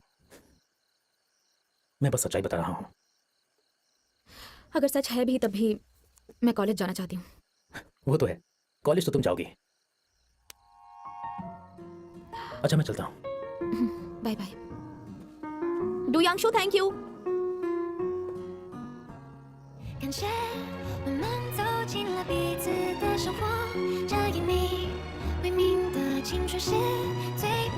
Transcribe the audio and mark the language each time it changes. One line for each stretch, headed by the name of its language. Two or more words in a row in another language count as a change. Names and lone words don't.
Hindi: मैं बस सच्चाई बता रहा हूँ। अगर सच है भी, तब भी मैं कॉलेज जाना चाहती हूँ। वो तो है, कॉलेज तो तुम जाओगी। अच्छा, मैं चलता हूँ।
English: bye bye.
Hindi: डू यांगशु,
English: thank you.
Chinese: 感谢慢慢走进了彼此的生活，这以你为名的青春是最